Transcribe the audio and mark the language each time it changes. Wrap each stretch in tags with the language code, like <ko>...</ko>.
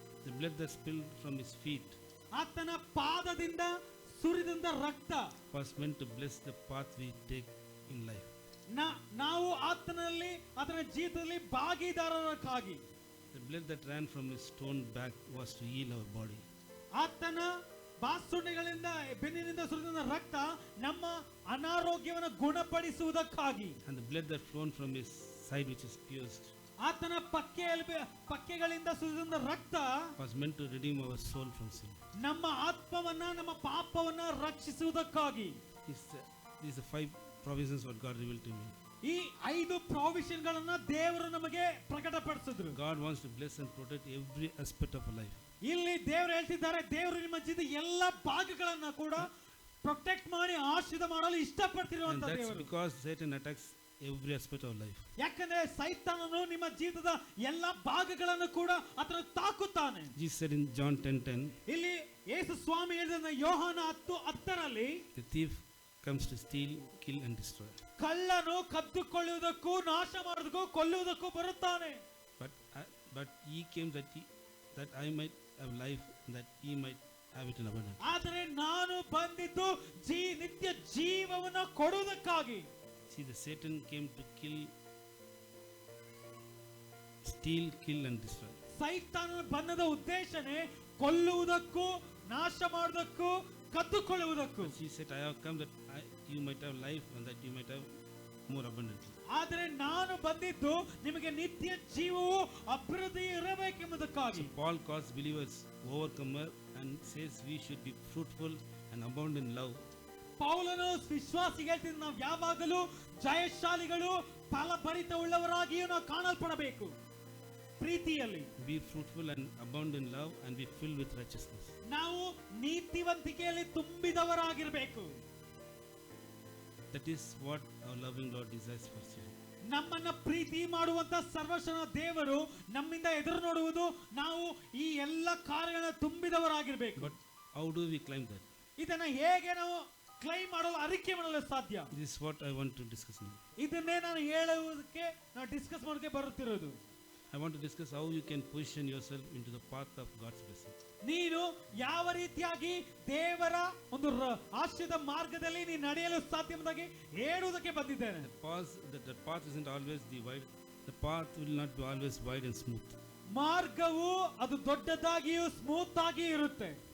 <en>The blood that spilled from his feet</en> <kn>ಆತನ ಪಾದದಿಂದ ಸುರಿದಂತ ರಕ್ತ</kn> <en>was meant to bless the path we take in life.</en> <kn>ನಾವು ಆತನ ಜೀವಿತದಲ್ಲಿ ಭಾಗಿದಾರರಾಗಿ.</kn> <en>The blood that ran from his stone back was to heal our body.</en> <kn>ಆತನ ಬಾಸುಂಡೆಗಳಿಂದ ಬೆನ್ನಿನಿಂದ ಸುರಿದ ರಕ್ತ ನಮ್ಮ ಅನಾರೋಗ್ಯವನ್ನು ಗುಣಪಡಿಸುವುದಕ್ಕಾಗಿ.</kn> <en>And the blood that flown from his side which is pierced</en> <kn>ಆತನ ಪಕ್ಕೆಗಳಿಂದ ಸುರಿದ ರಕ್ತ</kn> <en>was meant to redeem our soul from sin.</en> <kn>ನಮ್ಮ ಆತ್ಮವನ್ನ ನಮ್ಮ ಪಾಪವನ್ನ ರಕ್ಷಿಸುವುದಕ್ಕಾಗಿ.</kn> <en>These are 5 provisions what God revealed to me.</en> <kn>ಈ 5 ಪ್ರಾವಿಷನ್ ಗಳನ್ನ ದೇವರು ನಮಗೆ ಪ್ರಕಟಪಡಿಸಿದ್ರು.</kn> <en>God wants to bless and protect every aspect of our life.</en> <kn>ಇಲ್ಲಿ ದೇವರು ಹೇಳ್ತಿದ್ದಾರೆ, ದೇವರು ನಿಮ್ಮ ಜೀವಿತದ ಎಲ್ಲಾ ಭಾಗಗಳನ್ನ ಕೂಡ ಪ್ರೊಟೆಕ್ಟ್ ಮಾಡಿ ಆಶೀರ್ವಾದ ಮಾಡಲು</kn> <en>And</en> <kn>ಇಷ್ಟಪಡ್ತಿರುವಂತ</kn> <en>that's</en> <kn>ದೇವರು.</kn> <en>because Satan attacks every aspect of life.</en> <kn>ಯಾಕಂದ್ರೆ ಸೈತಾನನು ನಿಮ್ಮ ಜೀವಿತದ ಎಲ್ಲಾ ಭಾಗಗಳನ್ನು ಕೂಡ ಆತನು ತಾಕುತ್ತಾನೆ.</kn> <en>Jesus said in John 10:10,</en> <kn>ಇಲ್ಲಿ ಯೇಸು ಸ್ವಾಮಿ ಹೇಳಿದ ಯೋಹಾನ 10:10ರಲ್ಲಿ,</kn> <en>the thief comes to steal, kill and destroy.</en> <kn>ಕಳ್ಳನು ಕದ್ದುಕೊಳ್ಳುವುದಕ್ಕೂ ನಾಶ ಮಾಡುವುದಕ್ಕೂ ಕೊಲ್ಲುವುದಕ್ಕೂ ಬರುತ್ತಾನೆ.</kn> <en>But he came that I might have life, that he might have it in abundance.</en> <kn>ಆದರೆ ನಾನು ಬಂದಿದ್ದು ನಿತ್ಯ ಜೀವವನ್ನು ಕೊಡುವುದಕ್ಕಾಗಿ.</kn> <en>See, the Satan came to kill, steal, kill and destroy.</en> <kn>ಸೈತಾನನ ಬಂದದ ಉದ್ದೇಶನೇ ಕೊಲ್ಲುವುದಕ್ಕೂ ನಾಶ ಮಾಡುವುದಕ್ಕೂ ಕದ್ದುಕೊಳ್ಳುವುದಕ್ಕೂ.</kn> <en>He said, I have come that you might have life and that you might have more abundantly.</en> <kn>ಆದರೆ ನಾನು ಬಂದಿದ್ದು ನಿಮಗೆ ನಿತ್ಯ ಜೀವವು ಅಭಿವೃದ್ಧಿ ಇರಬೇಕೆಂಬುದಕ್ಕಾಗಿ.</kn> <en>Paul calls believers overcomer and says we should be fruitful and abound in love.</en> <kn>ಪೌಲನು ವಿಶ್ವಾಸಿಗೆ ಹೇಳ್ತಿದ್ದ, ನಾವು ಯಾವಾಗಲೂ ಜಯಶಾಲಿಗಳು ಫಲಭರಿತ ಉಳ್ಳವರಾಗಿಯೂ ನಾವು ಕಾಣಲ್ಪಡಬೇಕು ಪ್ರೀತಿಯಲ್ಲಿ.</kn> <en>Be fruitful and abound in love and be filled with righteousness.</en> <kn>ನಾವು ನೀತಿವಂತಿಕೆಯಲ್ಲಿ ತುಂಬಿದವರಾಗಿರಬೇಕು.</kn> <en>That is what our loving Lord desires for you.</en> <kn>ನಮ್ಮನ್ನ ಪ್ರೀತಿ ಮಾಡುವಂತ ಸರ್ವಶಕ್ತ ದೇವರು ನಮ್ಮಿಂದ ಎದುರು ನೋಡುವುದು ನಾವು ಈ ಎಲ್ಲ ಕಾರ್ಯಗಳನ್ನ ತುಂಬಿದವರಾಗಿರಬೇಕು.</kn> <en>But how do we climb that?</en> <kn>ಇದನ್ನ ಹೇಗೆ ನಾವು ಕ್ಲೈಮ್ ಮಾಡಲು ಅರಿಕೆ ಮಾಡಲು ಸಾಧ್ಯ?</kn> <en>This is what I want to discuss now.</en> <kn>ಇದನ್ನೇ ನಾನು ಹೇಳುವುದಕ್ಕೆ ನಾವು ಡಿಸ್ಕಸ್ ಮಾಡೋಕೆ ಬರುತ್ತಿರೋದು.</kn> <en>I want to discuss how you can position yourself into the path of God's blessing.</en> <kn>ನೀನು ಯಾವ ರೀತಿಯಾಗಿ ದೇವರ ಒಂದು ಆಶೀರ್ವಾದ ಮಾರ್ಗದಲ್ಲಿ ನೀನು ನಡೆಯಲು ಸಾಧ್ಯ ಎಂಬುದಾಗಿ ಹೇಳುವುದಕ್ಕೆ ಬಂದಿದ್ದೇನೆ.</kn> <en>The path isn't always the wide. The path will not be always wide and smooth.</en> <kn>ಮಾರ್ಗವು ಅದು ದೊಡ್ಡದಾಗಿಯೂ ಸ್ಮೂತ್ ಆಗಿ ಇರುತ್ತೆ.</kn>